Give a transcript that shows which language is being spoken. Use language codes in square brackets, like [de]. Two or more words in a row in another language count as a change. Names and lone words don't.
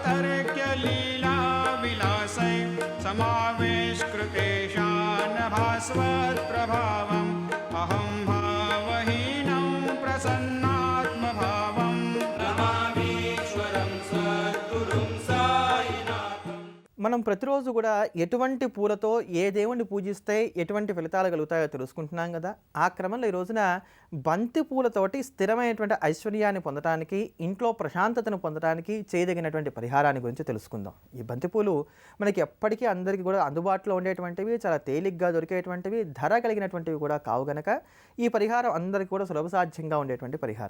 [sa] तर्क्यलीलाविलासै समावेशकृतेशान भास्वत्प्रभावम् अहं भावहीनं प्रसन्नात्मभावं नमामीश्वरं सद्गुरुं साईनाथम् [te] మనం ప్రతిరోజు కూడా ఎటువంటి పూలతో ఏ దేవుణ్ణి పూజిస్తే ఎటువంటి ఫలితాలు కలుగుతాయో తెలుసుకుంటున్నాం కదా. ఆ క్రమంలో ఈ రోజున బంతి పూలతోటి స్థిరమైనటువంటి ఐశ్వర్యాన్ని పొందడానికి, ఇంట్లో ప్రశాంతతను పొందడానికి చేయదగినటువంటి పరిహారాన్ని గురించి తెలుసుకుందాం. ఈ బంతిపూలు మనకి ఎప్పటికీ అందరికీ కూడా అందుబాటులో ఉండేటువంటివి, చాలా తేలిగ్గా దొరికేటువంటివి, ధర కలిగినటువంటివి కూడా కావు గనక ఈ పరిహారం అందరికీ కూడా సులభసాధ్యంగా ఉండేటువంటి పరిహారం.